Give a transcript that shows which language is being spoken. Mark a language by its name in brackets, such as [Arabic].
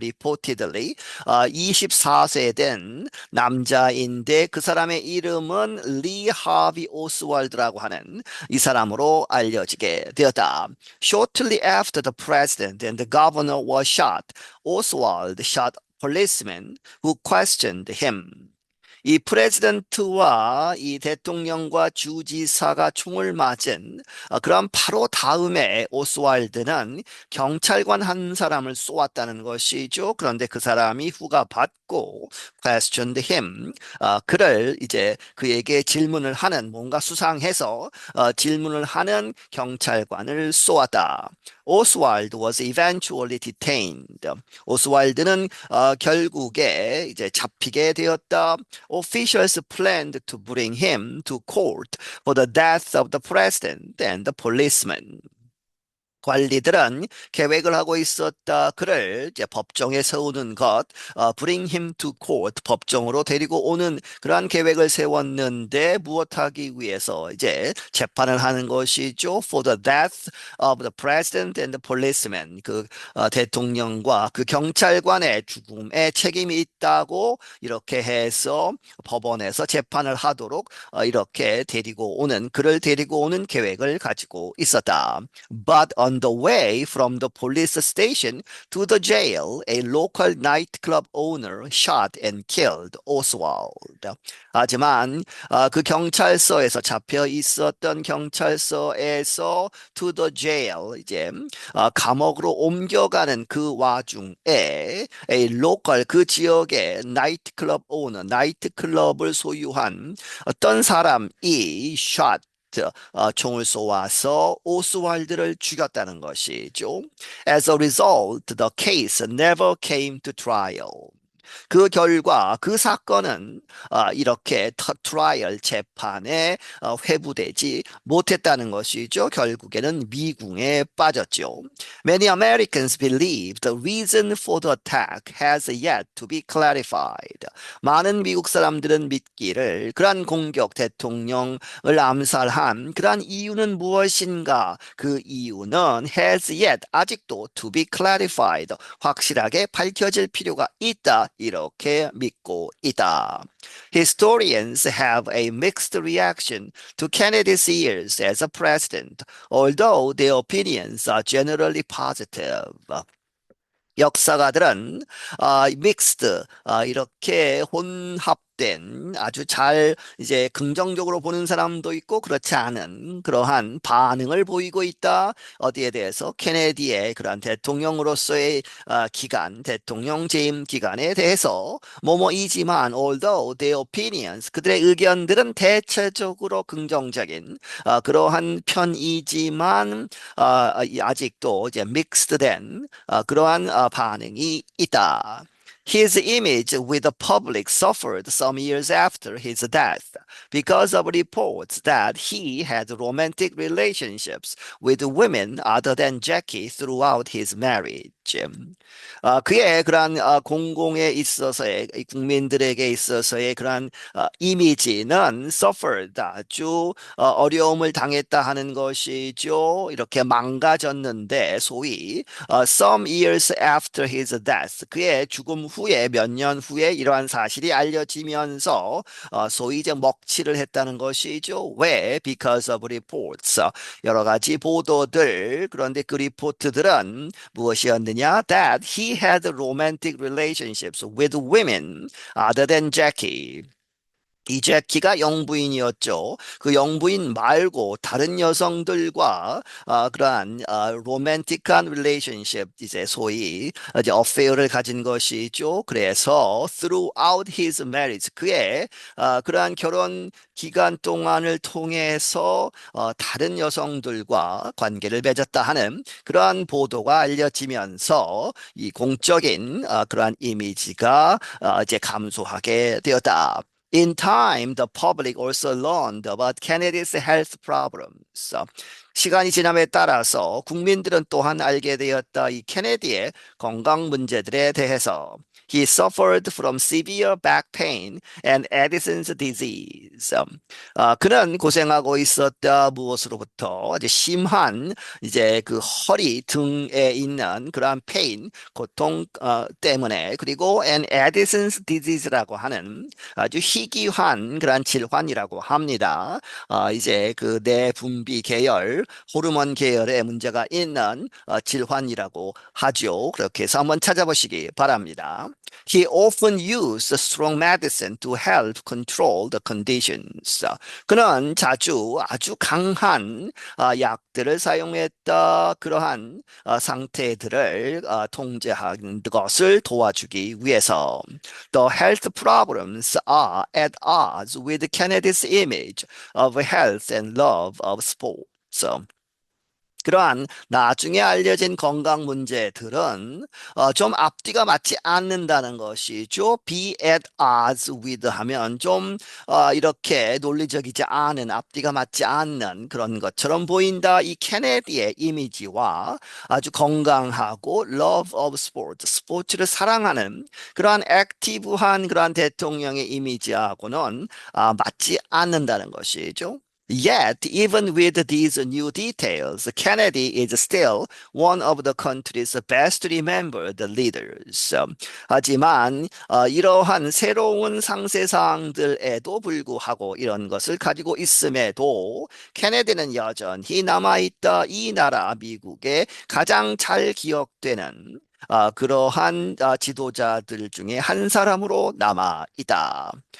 [English] Reportedly [Korean] 24세 된 남자인데 그 사람의 이름은 리 하비 오스왈드라고 하는 이 사람으로 알려지게 되었다. [English] Shortly after the president and the governor were shot, Oswald shot policemen who questioned him. [Korean] 이 프레지던트와 이 대통령과 주지사가 총을 맞은 그런 바로 다음에 오스왈드는 경찰관 한 사람을 쏘았다는 것이죠. 그런데 그 사람이 후가 받고 [English] questioned him. [Korean] 그를 이제 그에게 질문을 하는 뭔가 수상해서 질문을 하는 경찰관을 쏘았다. [English] 오스왈드 was eventually detained. [Korean] 오스왈드는 결국에 이제 잡히게 되었다. [English] Officials planned to bring him to court for the death of the president and the policeman. [Korean] 관리들은 계획을 하고 있었다. 그를 이제 법정에 세우는 것, [English] bring him to court, [Korean] 법정으로 데리고 오는 그러한 계획을 세웠는데 무엇하기 위해서 이제 재판을 하는 것이죠. [English] For the death of the president and the policeman. [Korean] 그 대통령과 그 경찰관의 죽음에 책임이 있다고 이렇게 해서 법원에서 재판을 하도록 이렇게 그를 데리고 오는 계획을 가지고 있었다. [English] But on the way from the police station to the jail, a local nightclub owner shot and killed Oswald. [Korean] 하지만 그 경찰서에서 잡혀 있었던 경찰서에서 [English] to the jail [Korean] 이제 감옥으로 옮겨가는 그 와중에 [English] a local [Korean] 그 지역의 나이트클럽 오너 나이트클럽을 소유한 어떤 사람이 [English] shot [Korean] 총을 쏘아서 오스왈드를 죽였다는 것이죠. [English] As a result, the case never came to trial. [Korean] 그 결과 그 사건은 이렇게 트라이얼 재판에 회부되지 못했다는 것이죠. 결국에는 미궁에 빠졌죠. [English] Many Americans believe the reason for the attack has yet to be clarified. [Korean] 많은 미국 사람들은 믿기를 그러한 공격 대통령을 암살한 그러한 이유는 무엇인가? 그 이유는 [English] has yet [Korean] 아직도 [English] to be clarified [Korean] 확실하게 밝혀질 필요가 있다. 이렇게 믿고 있다. [English] Historians have a mixed reaction to Kennedy's years as a president, although their opinions are generally positive. [Korean] 역사가들은 [English] mixed [Korean] 이렇게 잘못된 아주 잘 이제 긍정적으로 보는 사람도 있고 그렇지 않은 그러한 반응을 보이고 있다. 어디에 대해서 케네디의 그러한 대통령으로서의 기간, 대통령 재임 기간에 대해서 뭐뭐이지만 [English] although their opinions [Korean] 그들의 의견들은 대체적으로 긍정적인 그러한 편이지만 아직도 이제 믹스된 그러한 반응이 있다. [English] His image with the public suffered some years after his death because of reports that he had romantic relationships with women other than Jackie throughout his marriage. [Korean] 그의 그러한 공공에 있어서의 국민들에게 있어서의 그러한 이미지는 [English] suffered [Korean] 아주 어려움을 당했다 하는 것이죠. 이렇게 망가졌는데 소위 [English] some years after his death [Korean] 그의 죽음 후에 몇 년 후에 이러한 사실이 알려지면서 소위 이제 먹칠을 했다는 것이죠. 왜? [English] Because of reports. [Korean] 여러 가지 보도들 그런데 그 리포트들은 무엇이었느냐? [English] That he had romantic relationships with women other than Jackie. [Korean] 이 제키가 영부인이었죠. 그 영부인 말고 다른 여성들과 그러한 로맨틱한 릴레이션십 이제 소위 이제 어페어를 가진 것이죠. 그래서 [English] throughout his marriage [Korean] 그의 그러한 결혼 기간 동안을 통해서 다른 여성들과 관계를 맺었다 하는 그러한 보도가 알려지면서 이 공적인 그러한 이미지가 이제 감소하게 되었다. [English] In time, the public also learned about Kennedy's health problems. [Korean] 시간이 지남에 따라서 국민들은 또한 알게 되었다. 이 케네디의 건강 문제들에 대해서. [English] He suffered from severe back pain and Addison's disease. [Korean] 그는 고생하고 있었다. 무엇으로부터? 아주 심한 이제 그 허리 등에 있는 그러한 페인, 고통 때문에 그리고 [English] and Addison's disease [Korean] 라고 하는 아주 희귀한 그러한 질환이라고 합니다. 이제 그 내분비 계열, 호르몬 계열에 문제가 있는 질환이라고 하죠. 그렇게 해서 한번 찾아보시기 바랍니다. [English] He often used strong medicine to help control the conditions. [Korean] 그는 자주 아주 강한 약들을 사용했다. 그러한 상태들을 통제하는 것을 도와주기 위해서. [English] The health problems are at odds with Kennedy's image of health and love of sports. [Korean] 그러한 나중에 알려진 건강 문제들은 좀 앞뒤가 맞지 않는다는 것이죠. [English] Be at odds with [Korean] 하면 좀 이렇게 논리적이지 않은 앞뒤가 맞지 않는 그런 것처럼 보인다. 이 케네디의 이미지와 아주 건강하고 [English] love of sport, [Korean] 스포츠를 사랑하는 그러한 액티브한 그러한 대통령의 이미지하고는 맞지 않는다는 것이죠. [English] Yet, even with these new details, Kennedy is still one of the country's best remembered leaders. [Korean] 하지만 이러한 새로운 상세사항들에도 불구하고 이런 것을 가지고 있음에도 케네디는 여전히 남아있다. 이 나라 미국의 가장 잘 기억되는 그러한 지도자들 중에 한 사람으로 남아 있다.